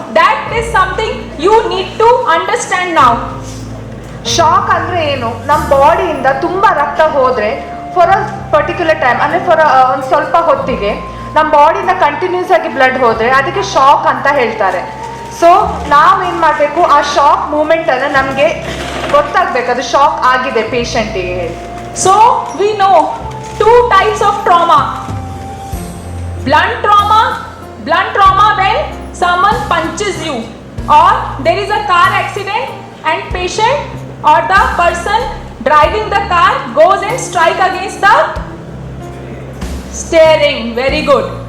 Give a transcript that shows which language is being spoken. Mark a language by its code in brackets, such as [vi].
[en] That is something you need to understand now. [kn] Shock ಅಂದರೆ ಏನು? ನಮ್ಮ ಬಾಡಿಯಿಂದ ತುಂಬ ರಕ್ತ ಹೋದರೆ [en] for a particular time [kn] ಅಂದರೆ ಒಂದು ಸ್ವಲ್ಪ ಹೊತ್ತಿಗೆ ನಮ್ಮ ಬಾಡಿಯಿಂದ ಕಂಟಿನ್ಯೂಸ್ ಆಗಿ ಬ್ಲಡ್ ಹೋದರೆ ಅದಕ್ಕೆ ಶಾಕ್ ಅಂತ ಹೇಳ್ತಾರೆ. ಸೊ ನಾವೇನು ಮಾಡಬೇಕು, ಆ ಶಾಕ್ ಮೂಮೆಂಟನ್ನು ನಮಗೆ ಗೊತ್ತಾಗಬೇಕು, ಅದು ಶಾಕ್ ಆಗಿದೆ ಪೇಷಂಟಿಗೆ ಹೇಳಿ. [en] So we know 2 types of trauma. Blunt trauma when someone punches you, or there is a car accident and patient or the person driving the car goes and strike against the steering. Very good.